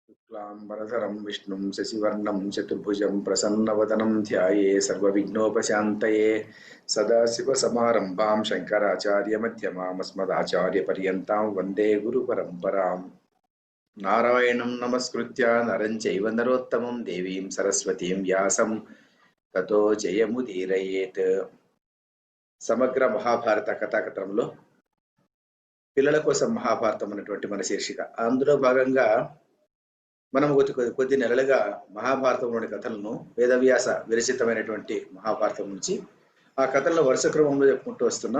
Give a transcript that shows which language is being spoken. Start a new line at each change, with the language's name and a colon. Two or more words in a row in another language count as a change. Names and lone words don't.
Sanskrit: शुक्लांबरधरं विष्णुं शशिवर्णं चतुर्भुजं प्रसन्नवदनं ध्याये सर्वविघ्नोपशान्तये सदाशिवसमारम्भां शङ्कराचार्यमध्यमामस्मदाचार्यपर्यन्तां वन्दे गुरुपरम्परां नारायणं नमस्कृत्य नरं चैव नरोत्तमं देवीं सरस्वतीं व्यासं ततो जयमुदीरयेत्।
Telugu: సమగ్ర మహాభారత కథాకథనంలో పిల్లల కోసం మహాభారతం అన్నటువంటి మన శీర్షిక. అందులో భాగంగా మనం కొద్ది నెలలుగా మహాభారతంలోని కథలను వేదవ్యాస విరచితమైనటువంటి మహాభారతం నుంచి ఆ కథలను వరుస క్రమంలో చెప్పుకుంటూ వస్తున్నాం.